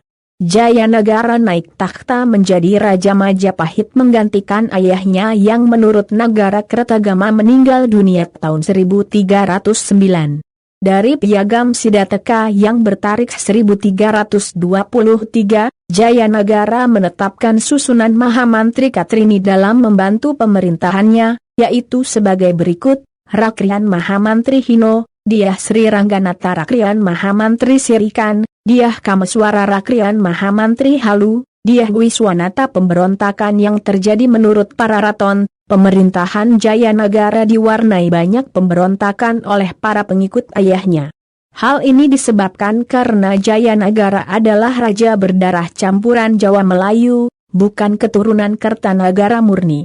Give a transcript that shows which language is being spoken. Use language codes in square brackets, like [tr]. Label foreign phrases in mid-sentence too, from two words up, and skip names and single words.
[id] Jayanagara naik takhta menjadi Raja Majapahit menggantikan ayahnya yang menurut Nagara Kertagama meninggal dunia tahun 1309. Dari Piagam Siddhataka yang bertarikh 1323, Jayanagara menetapkan susunan Mahamantri Katrini dalam membantu pemerintahannya, yaitu sebagai berikut: Rakrian Mahamantri Hino, Diah Sri Rangganata Rakrian Mahamantri Sirikan, Diah Kameswara Rakrian Mahamantri Halu, Diah Wiswanata. Pemberontakan yang terjadi menurut para raton, pemerintahan Jayanagara diwarnai banyak pemberontakan oleh para pengikut ayahnya. Hal ini disebabkan karena Jayanagara adalah raja berdarah campuran Jawa Melayu, bukan keturunan Kertanagara murni.